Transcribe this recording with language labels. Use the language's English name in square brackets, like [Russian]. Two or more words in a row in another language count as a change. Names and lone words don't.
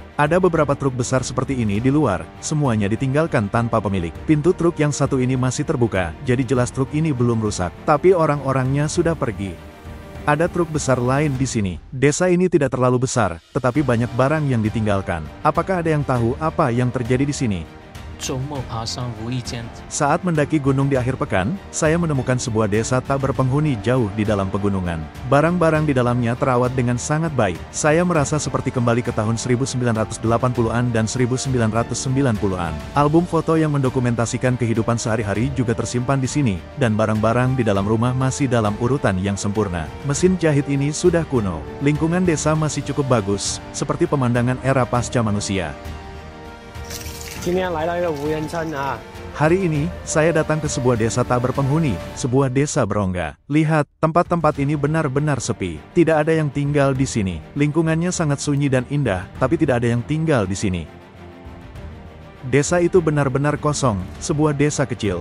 [Indonesian] Ada beberapa truk besar seperti ini di luar, semuanya ditinggalkan tanpa pemilik. Pintu truk yang satu ini masih terbuka, jadi jelas truk ini belum rusak. Tapi orang-orangnya sudah pergi. Ada truk besar lain di sini. Desa ini tidak terlalu besar, tetapi banyak barang yang ditinggalkan. Apakah ada yang tahu apa yang terjadi di sini? [Chinese] 周末爬山无意间 [Indonesian] Saat mendaki gunung di akhir pekan, saya menemukan sebuah desa tak berpenghuni jauh di dalam pegunungan. Barang-barang di dalamnya terawat dengan sangat baik. Saya merasa seperti kembali ke tahun 1980-an dan 1990-an. Album foto yang mendokumentasikan kehidupan sehari-hari juga tersimpan di sini, dan barang-barang di dalam rumah masih dalam urutan yang sempurna. Mesin jahit ini sudah kuno. Lingkungan desa masih cukup bagus, seperti pemandangan era pasca manusia. [Chinese] 今天来到一个无人村啊。 [Indonesian] Hari ini, saya datang ke sebuah desa tak berpenghuni, sebuah desa berongga. Lihat, tempat-tempat ini benar-benar sepi. Tidak ada yang tinggal di sini. Lingkungannya sangat sunyi dan indah, tapi tidak ada yang tinggal di sini. Desa itu benar-benar kosong, sebuah desa kecil.